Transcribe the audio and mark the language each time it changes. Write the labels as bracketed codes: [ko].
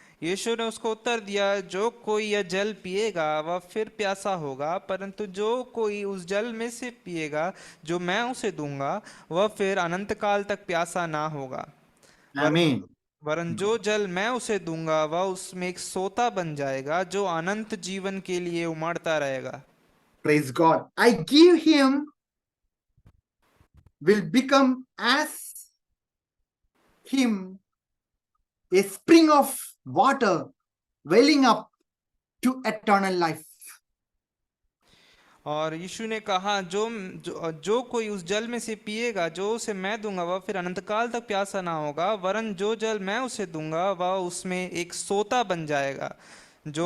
[hi] यीशु ने उसको उत्तर दिया, जो कोई यह जल पिएगा वह फिर प्यासा होगा, परंतु जो कोई उस जल में से पिएगा जो मैं उसे दूंगा, वह फिर अनंत काल तक प्यासा ना होगा। [en] Amen. [hi] वरन जो जल मैं उसे दूंगा वह उसमें एक सोता बन जाएगा, जो अनंत जीवन के लिए उमड़ता रहेगा। [en] Praise God. I give him will become as him a spring of water welling up to eternal life. [hi] और यीशु ने कहा, जो कोई उस जल में से पिएगा जो उसे मैं दूंगा, वह फिर अनंत काल तक प्यासा ना होगा, वरन जो जल मैं उसे दूंगा वह उसमें एक सोता बन जाएगा, जो